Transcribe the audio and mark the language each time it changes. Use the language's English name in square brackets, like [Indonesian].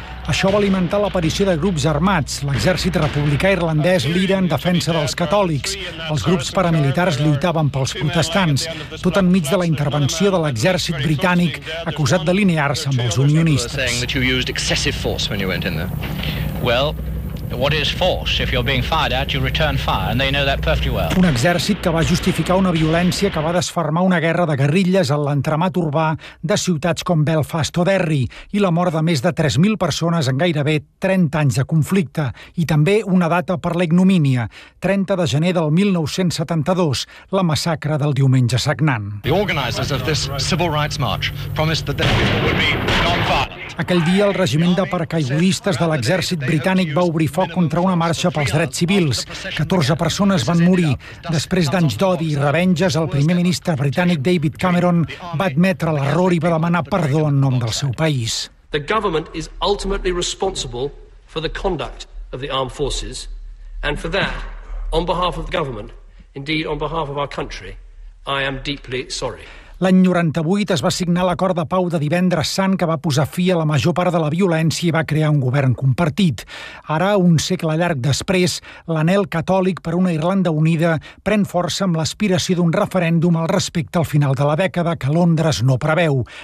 [Catalan] Això va alimentar l'aparició de grups armats, l'exèrcit republicà irlandès, l'IRA, en defensa dels catòlics. Els grups paramilitars lluitaven pels protestants, tot enmig de la intervenció de l'exèrcit britànic, acusat d'alinear-se amb els unionistes. [English] What is force? If you're being fired at, you return fire, and they know that perfectly well. [Catalan] Un exèrcit que va justificar una violència que va desfermar una guerra de guerrilles en l'entramat urbà de ciutats com Belfast o Derry i la mort de més de 3.000 persones en gairebé 30 anys de conflicte i també una data per la ignomínia, 30 de gener del 1972, la massacre del diumenge sagnant. [English] The organizers of this civil rights march promised that there would be gunfire. [Catalan] Aquell dia, el regiment de paracaigudistes de l'exèrcit britànic va obrir foc contra una marxa pels drets civils. 14 persones van morir. Després d'anys d'odi i revenges, el primer ministre britànic David Cameron va admetre l'error i va demanar perdó en nom del seu país. [English] The government is ultimately responsible for the conduct of the armed forces, and for that, on behalf of the government, indeed on behalf of our country, I am deeply sorry. [Catalan] L'any 98 es va signar l'acord de pau de Divendres Sant que va posar fi a la major part de la violència i va crear un govern compartit. Ara, un segle llarg després, l'anhel catòlic per una Irlanda unida pren força amb l'aspiració d'un referèndum al respecte al final de la dècada que Londres no preveu.